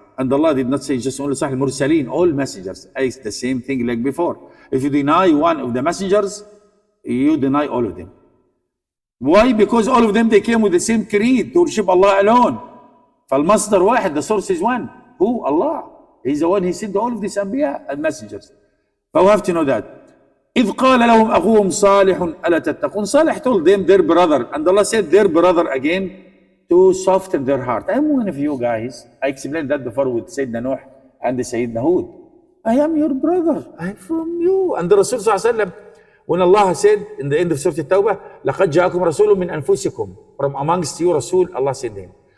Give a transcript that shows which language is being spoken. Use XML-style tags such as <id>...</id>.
<en>And Allah did not say just only Salih Mursaleen, all messengers. It's the same thing like before. If you deny one of the messengers, you deny all of them. Why? Because all of them, they came with the same creed, to worship Allah alone.</en> <ar>فالمصدر واحد,</ar> <en>the source is one. Who? Allah. He's the one, he sent all of these anbiya and messengers. But we have to know that.</en> <ar>إذ قال لهم أخوهم صالح ألا تتقون.</ar> <en>Salih told them, their brother, and Allah said their brother again, to soften their heart. I'm one of you guys. I explained that before with Sayyidina Nuh and the Sayyidina Hud. I am your brother. I'm from you. And the Rasul sallallahu alaihi wasallam, when Allah said in the end of Surah At-Tawbah,</en> <ar>لَقَدْ جَاءَكُمْ رَسُولٌ مِّنْ أَنفُسِكُمْ,</ar> <en>from amongst you, Rasul, Allah said him.</en>